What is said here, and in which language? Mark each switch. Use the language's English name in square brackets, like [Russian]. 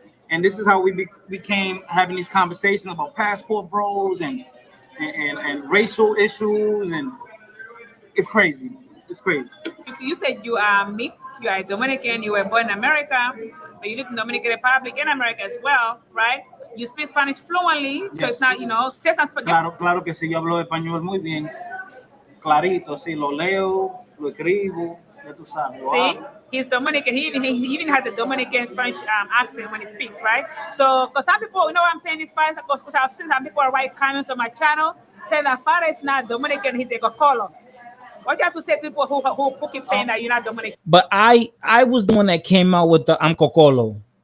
[English] And this is how we became having these conversations about passport bros and racial issues, and it's crazy. It's crazy. You said you are mixed. You are Dominican. You were born in America, but you live in Dominican Republic and America as well, right? You speak Spanish fluently, so it's not, just not Spanish. [Spanish] Claro que sí, yo hablo español muy bien, clarito, sí, lo leo, lo escribo, ya tú sabes. [English] See, he's Dominican. He even has a Dominican Spanish accent when he speaks, right? So, because some people, you know what I'm saying, this Spanish, because I've seen some people write comments on my channel saying that father is not Dominican, he's a Cocolo. What do you have to say to people who keep saying that you're not Dominican? But I was the one that came out with the I'm Cocolo.